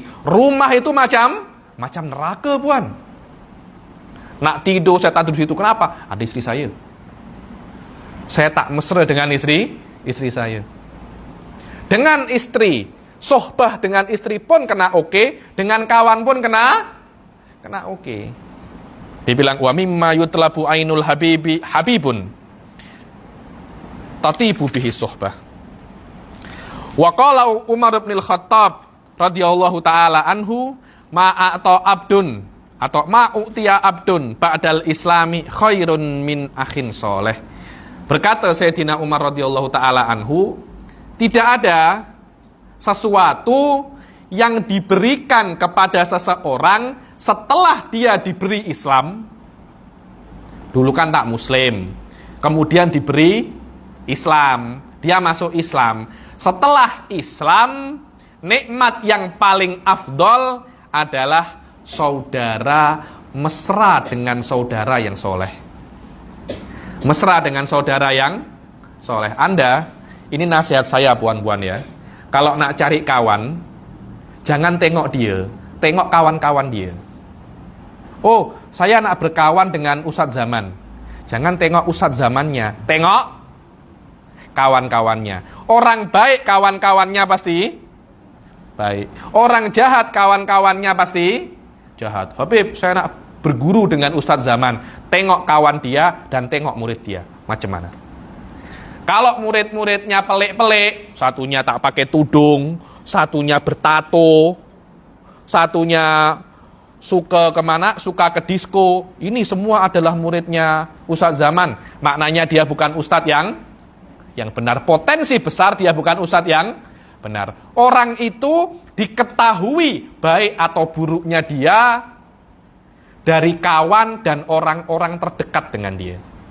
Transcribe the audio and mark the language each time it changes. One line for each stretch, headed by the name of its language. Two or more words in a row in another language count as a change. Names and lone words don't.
Malay: Rumah itu macam neraka, Puan. Nak tidur, saya tidur di situ. Kenapa? Ada istri saya. Saya tak mesra dengan istri saya. Dengan istri, sohbah dengan istri pun kena oke, dengan kawan pun kena oke.
Arabic: Dibilang ومما يطلب عين الحبيب تطيب به صحبة. وقال عمر بن الخطاب رضي الله تعالى عنه ما أعطي عبد atau ما أوتي عبد بعد الإسلام خيرا من أخ صالح.
Malay: Berkata Sayyidina Umar
Arabic: رضي الله تعالى عنه,
Malay: tidak ada sesuatu yang diberikan kepada seseorang setelah dia diberi Islam. Dulu kan tak muslim, kemudian diberi Islam, dia masuk Islam. Setelah Islam, nikmat yang paling afdol adalah saudara mesra dengan saudara yang soleh. Mesra dengan saudara yang soleh. Anda, ini nasihat saya puan-puan ya. Kalau nak cari kawan, jangan tengok dia, tengok kawan-kawan dia. Oh, saya nak berkawan dengan ustadz zaman. Jangan tengok ustadz zamannya, tengok kawan-kawannya. Orang baik kawan-kawannya pasti baik. Orang jahat kawan-kawannya pasti jahat. Habib, saya nak berguru dengan ustadz zaman. Tengok kawan dia dan tengok murid dia. Macam mana? Kalau murid-muridnya pelik-pelik, satunya tak pakai tudung, satunya bertato, satunya suka kemana? Suka ke disko. Ini semua adalah muridnya ustadz zaman. Maknanya dia bukan ustadz yang benar. Potensi besar dia bukan ustadz yang benar. Orang itu diketahui baik atau buruknya dia dari kawan dan orang-orang terdekat dengan dia.